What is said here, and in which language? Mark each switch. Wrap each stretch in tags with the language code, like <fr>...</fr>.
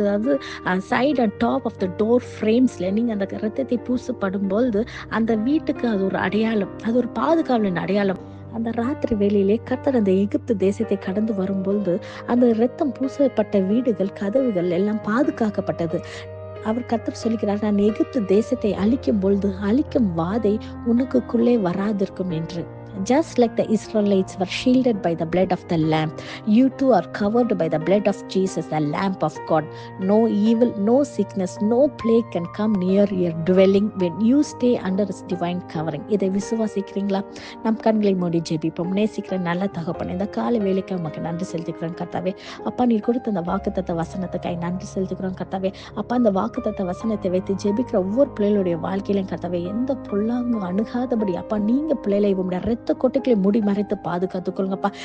<ta>அதாவது</ta> <en>side and top of the டோர் ஃப்ரேம்ஸ்ல</en> <ta>நீங்க அந்த இரத்தத்தை பூசப்படும் போது அந்த வீட்டுக்கு அது ஒரு அடையாளம், அது ஒரு பாதுகாவலின் அடையாளம். அந்த ராத்திரி வேளையிலே கர்த்தர் அந்த எகிப்து தேசத்தை கடந்து வரும்பொழுது அந்த இரத்தம் பூசப்பட்ட வீடுகள், கதவுகள் எல்லாம் பாதுகாக்கப்பட்டது. அவர் கர்த்தர் சொல்லுகிறார், நான் எகிப்து தேசத்தை அழிக்கும் பொழுது அழிக்கும் வாதை உனக்குள்ளே வராதிருக்கும் என்று.</ta> <en>Just like the Israelites were shielded by the blood of the Lamb, you too are covered by the blood of Jesus, the Lamb of God. No evil, no sickness, no plague can come near your dwelling when you stay under His divine covering.</en> <ta>இதை விசுவாசிக்கிறீங்களா? நம் கண்களை மூடி ஜெபிப்போம். நேசிக்கிற நல்ல தகப்பன், இந்த கால வேலைக்கு உமக்கு நன்றி செலுத்துகிறோம் கர்த்தாவே. அப்பா, நீர் கொடுத்த அந்த வாக்குத்தத்த வசனத்துக்காய் நன்றி செலுத்துகிறோம் கர்த்தாவே. அப்பா, அந்த வாக்குத்தத்த வசனத்தை வைத்து ஜெபிக்கிற ஒவ்வொரு பிள்ளைகளுடைய வாழ்க்கையிலும் கர்த்தாவே, எந்த பொல்லாங்கும் அணுகாதபடி அப்பா நீங்க பிள்ளைகளை உங்களுடைய இரத்த கொட்டைகளை மூடி மறைத்து பாதுகாத்துக் கொள்ளுங்கப்பா.</ta>